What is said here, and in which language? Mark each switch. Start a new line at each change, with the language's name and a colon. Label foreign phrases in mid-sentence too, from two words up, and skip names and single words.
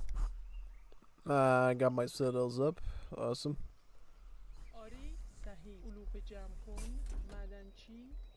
English: I got my citadels up. Awesome.
Persian: آری صحیح علوف جمع کن معدنچی